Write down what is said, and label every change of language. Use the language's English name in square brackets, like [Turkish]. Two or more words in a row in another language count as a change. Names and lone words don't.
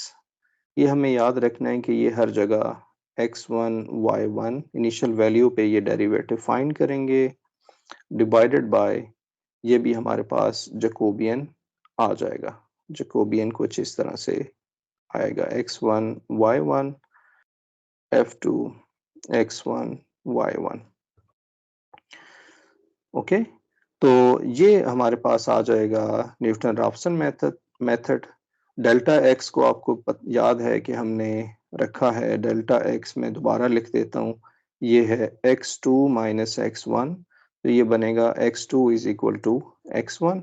[Hindi] ये हमें याद रखना है कि ये हर जगह x1 y1 [English] initial value [Hindi] पे ये [English] derivative find [Hindi] करेंगे, [English] divided by [Hindi] ये भी हमारे पास जैकोबियन आ जाएगा। जैकोबियन कुछ इस तरह से आएगा, x1 y1 F2 x1 y1। ओके, तो ये हमारे पास आ जाएगा [English] Newton Raphson method. delta x [Hindi] को आपको याद है कि हमने रखा है, [English] delta x [Hindi] में दोबारा लिख देता हूँ, ये है x2 माइनस x1, तो ये बनेगा x2 [English] is equal to [Hindi] x1।